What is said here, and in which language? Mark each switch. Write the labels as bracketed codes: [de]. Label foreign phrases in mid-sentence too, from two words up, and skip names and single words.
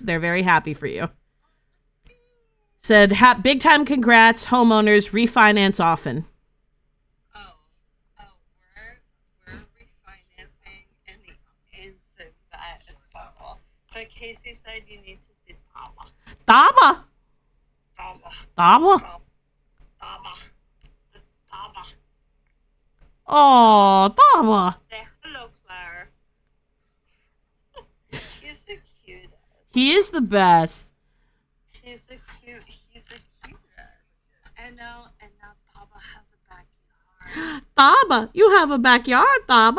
[en] They're very happy for you. Said big time congrats, homeowners, refinance often. We're refinancing in the instant that is possible. But Casey said you need to see Taba. Taba. Taba. Taba. Taba. It's Taba. Oh, Taba. Say hello, Claire. He's the cutest. He is the best. He's the cutest. And now Taba has a backyard. Taba, you have a backyard, Taba.